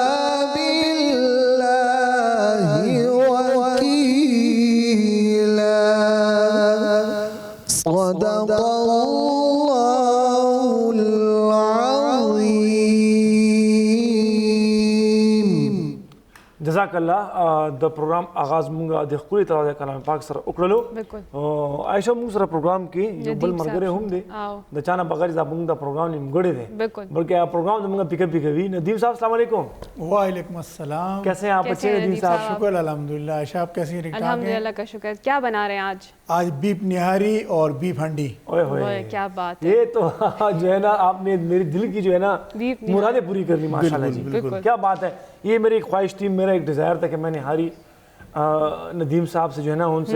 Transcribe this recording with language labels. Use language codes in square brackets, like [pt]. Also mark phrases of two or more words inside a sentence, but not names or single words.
[ar] بالله وكيلا صدق الله العظيم جزاک الله [ps] د پروګرام آغاز مونږ د خپل طرح د کلام پاک سره وکړلو بالکل عائشہ مونږ سره پروګرام کې یو بل مرګره هم دی آو د چانه بغیر دا مونږ د پروګرام نیمګړی دی بالکل بلکہ پروگرام مونږ [en] pick up [ps] کوي ندیم صاحب [ar] السلام علیکم وعلیکم السلام. [ur] کیسے ہیں آپ اچھے ہیں ندیم صاحب شکر الحمدللہ. عائشہ آپ کیسی ہیں؟ ٹھیک ٹھاک ہیں؟ الحمدللہ کا شکر. کیا بنا رہے ہیں آج؟ آج بیف نہاری اور بیف ہنڈی. اوئے ہوئے کیا بات ہے. یہ تو جو ہے نا آپ نے میری دل کی جو ہے نا مرادیں پوری کر لی ماشاءاللہ جی. کیا بات ہے. یہ میری ایک خواہش تھی, میرا ایک ڈیزائر تھا کہ میں نہاری ندیم صاحب سے جو ہے نا ان سے